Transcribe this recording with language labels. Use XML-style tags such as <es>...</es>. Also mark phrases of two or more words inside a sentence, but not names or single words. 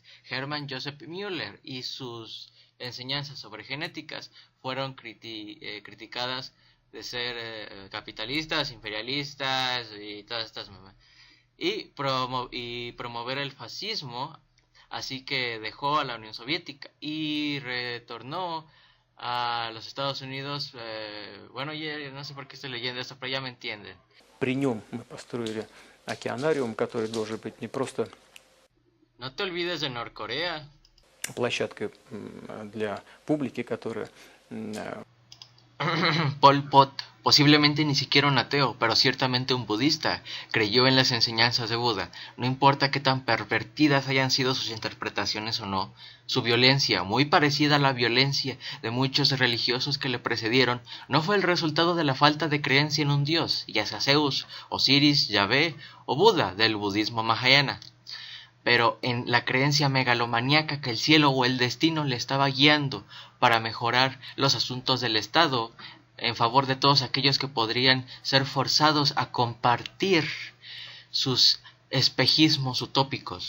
<es>Hermann Joseph Müller y sus enseñanzas sobre genéticas fueron criticadas de ser capitalistas, imperialistas y todas estas mamás. Y promover el fascismo. Así que dejó a la Unión Soviética y retornó a los Estados Unidos. Ya no sé por qué estoy leyendo esto, pero ya me entienden.</es> <ru>При нем мы построили океанариум, который должен быть не просто</ru> <es>No te olvides de Norcorea.</es> <ru>площадкой для публики, которая</ru> <es>Pol Pot, posiblemente ni siquiera un ateo, pero ciertamente un budista, creyó en las enseñanzas de Buda. No importa qué tan pervertidas hayan sido sus interpretaciones o no, su violencia, muy parecida a la violencia de muchos religiosos que le precedieron, no fue el resultado de la falta de creencia en un dios, ya sea Zeus, Osiris, Yahvé o Buda del budismo mahayana, pero en la creencia megalomaníaca que el cielo o el destino le estaba guiando para mejorar los asuntos del Estado en favor de todos aquellos que podrían ser forzados a compartir sus espejismos utópicos.</es>